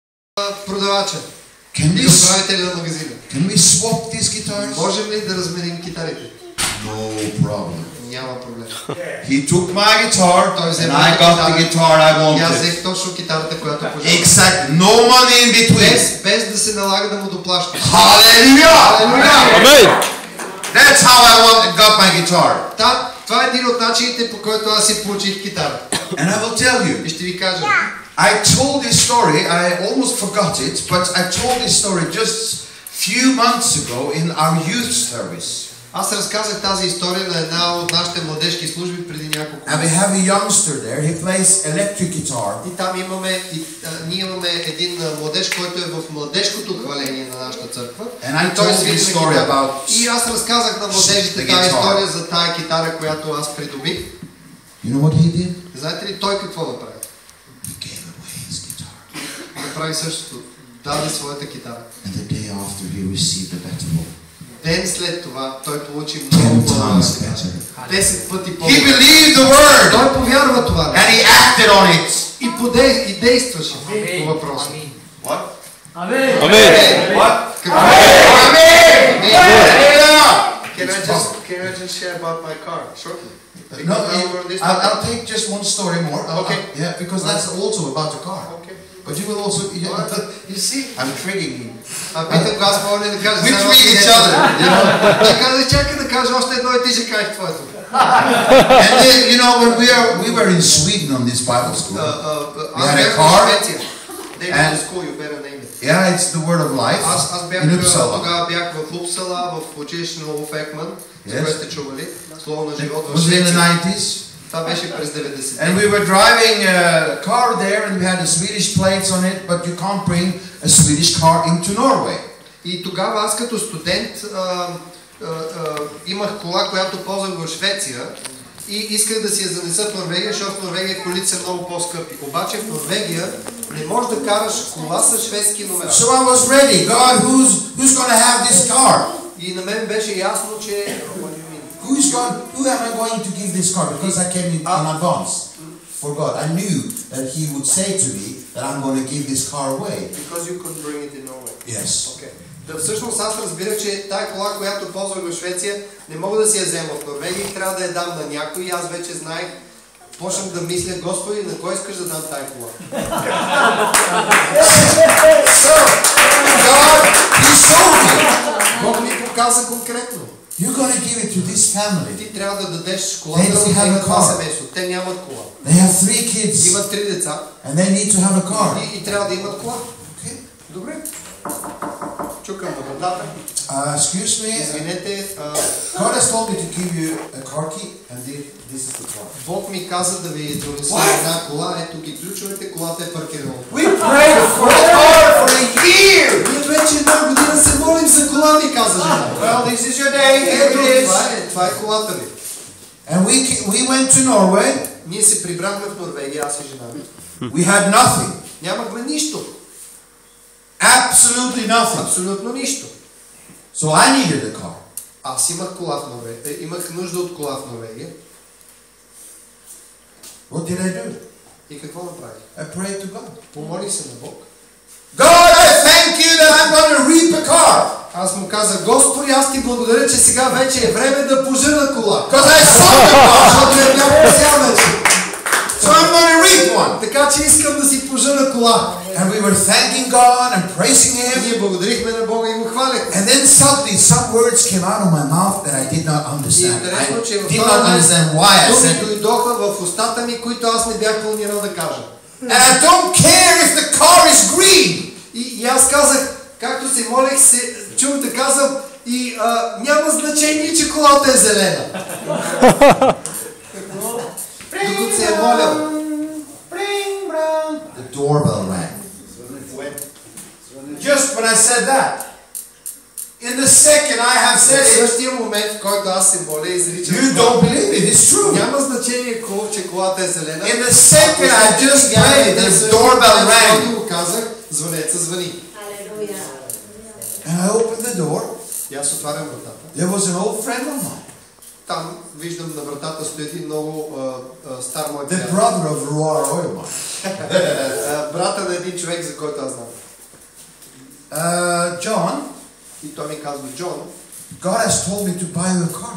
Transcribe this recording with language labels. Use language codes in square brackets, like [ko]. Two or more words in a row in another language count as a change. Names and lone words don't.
[bg] продавача. [en] Can we [bg] Управителя на магазина. [en] can we swap these guitars? [bg] Можем ли да разменим китарите? [en] No problem. [bg] Няма проблем. [en] He took my guitar [bg] Той взе [en] and [bg] моята [en] I got the guitar I [bg] И аз [en] wanted. [bg] взех точно китарата, която пожелах. [en] Exactly. No money in between. [bg] Без да се налага да му доплащам. [en] Hallelujah! Amen. That's how I got my guitar. [bg] Това е един от начините, по който аз си получих китара. [en] And I will tell you. [bg] И ще ви кажа. [en] I told this story, I almost forgot it, but I told this story just few months ago in our youth service. [bg] Аз разказах тази история на една от нашите младежки служби преди няколко [en] And we have a youngster there, he plays electric guitar. [bg] И там ние имаме един младеж, който е в младежкото хваление на нашата църква. [en] And I told this story about [bg] И аз разказах на младежите тази история за тая китара, която аз придобих. [en] You know what he did? [bg] Знаете ли той какво направи? [en] He gave away his guitar. [bg] Направи същото. Даде своята китара. [en] And the day after he received a better one. [bg] Ден след това той получи много 10 пъти по-добре. [en] He believed the word. [bg] Той повярва това. [en] And he acted on it. [bg] И действаше по въпроса. [en] What? Amen. What? Can I just share about my car shortly? No, I'll take just one story more. Okay. Yeah, because that's also about the car. Okay. But you will also, You see? I'm triggering you. [bg] Питам го, аз мога ли да кажа? [en] We trick each other. You know? [bg] Чакай да кажа още едно и ти ще кажеш твоето. [en] And then, you know, when we were in Sweden on this Bible school, we had a car. And school, you better name it. Yeah, it's the word of life. [bg] Аз бях тогава бях в Упсала, в училище на Улф Екман, за което сте чували, Слово на живот в Швеция. [en] Was in the [bg] Швеция. [en] 90s. [bg] Това беше през 90-те. [en] And we were driving a car there and we had the Swedish plates on it, but you can't bring a Swedish car into Norway. [bg] И тогава аз като студент имах кола, която ползвах в Швеция и исках да си я занеса в Норвегия, защото в Норвегия колите са много по-скъпи. Обаче в Норвегия не можеш да караш кола с шведски номера. [en] So I was ready. God, who's going to have this car? [bg] И на мен беше ясно, че [en] Who am I going to give this car? Because I came in advance for God. I knew that He would say to me that I'm going to give this car away. Because you couldn't bring it in Norway. Yes. Okay. [bg] Да, всъщност аз разбирах, че тая кола, която ползвах в Швеция, не мога да си я взема в Норвегия и трябва да я дам на някой. И аз вече знаех, почнах да мисля, Господи, на кой искаш да дам тая кола? [en] So, God, He showed me. [bg] Бог ми показа конкретно. [en] You're going to give it to this family. [bg] Ти трябва да дадеш колата на това семейство. Те нямат кола. [en] They have 3 kids. [bg] Имат 3 деца. [en] And they need to have a car. [bg] И трябва да имат кола. [en] Okay. [bg] Добре. Чукам на вратата. [en] Excuse me. [bg] Извинете. [en] God has told me to give you a car key, and this is the car. [bg] Бог ми каза да ви донеса една кола. Ето ги ключовете, колата е паркирана. [en] We prayed for a car for a year. [bg] Ние вече една година се молим за кола, ми каза жена. [en] Well, this is your day. Here it is. [bg] Това е колата ви. [en] And we went to Norway. [bg] Ние се прибрахме в Норвегия, аз и жена ми. [en] We had nothing. [bg] Нямахме нищо. [en] Absolutely nothing. [bg] Абсолютно нищо. [en] So I needed a car. [bg] Аз имах кола в Норвегия. Имах нужда от кола в Норвегия. [en] What did I do? [bg] И какво направих? [en] I prayed to God. [bg] Помолих се на Бог. [en] God, I thank you that I'm going to reap a car. [bg] Аз му казах, Господи, аз ти благодаря, че сега вече е време да пожена кола. [en] Because I saw the car. [bg] Защото я бях посял вече. [en] So I'm going to reap one. [bg] Така че искам да си пожена кола. [en] And we were thanking God and praising Him. [bg] Ние благодарихме на Бога и го хвалихме. [en] And then suddenly some words came out of my mouth that I did not understand. I did not understand why I said it. [bg] Дойдоха в устата ми, които аз не бях планирал да кажа. [en] And I don't care if the car is green. [bg] И аз казах, както се молех, чух да казвам, и няма значение, че колата е зелена. Докато се е молял. [en] The doorbell rang. Just when I said that. In the second I have said [bg] В [en] it. [bg] същия момент, в който аз се моля, изричам. [en] You don't believe it. It's true. [bg] Няма значение, че колата е зелена. [en] In the second I just prayed, the doorbell rang. [bg] Го казах, звънеца звъни. [en] And I opened the door. [bg] И аз отварям вратата. [en] There was an old friend of mine. [bg] Там виждам на вратата стои един много стар мой [en] The [bg] приятел. [en] brother of Roar Oilman. [bg] Брата на един човек, за който аз знам. [en] John, [bg] И той ми казва: Джон, [en] God has told me to buy you a car.